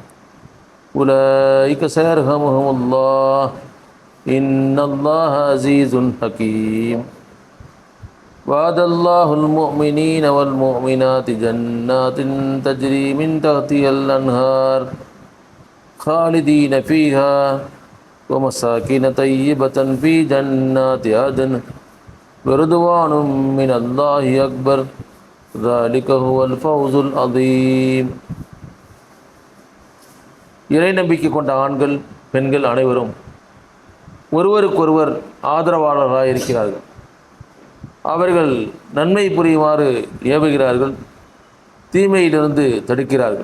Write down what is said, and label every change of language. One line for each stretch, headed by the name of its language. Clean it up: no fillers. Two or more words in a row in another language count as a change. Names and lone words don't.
Arabic: أولئك سيرحمهم الله إن الله عزيز حكيم وعد الله المؤمنين والمؤمنات جنات تجري من تحتها الأنهار خالدين فيها ومساكن طيبة في جنات عدن ورضوان من الله أكبر ذلك هو الفوز العظيم.
Tamil: இறை நம்பிக்கை கொண்ட ஆண்கள் பெண்கள் அனைவரும் ஒருவருக்கொருவர் ஆதரவாளர்களாக இருக்கிறார்கள். அவர்கள் நன்மை புரியுமாறு ஏவுகிறார்கள், தீமையிலிருந்து தடுக்கிறார்கள்.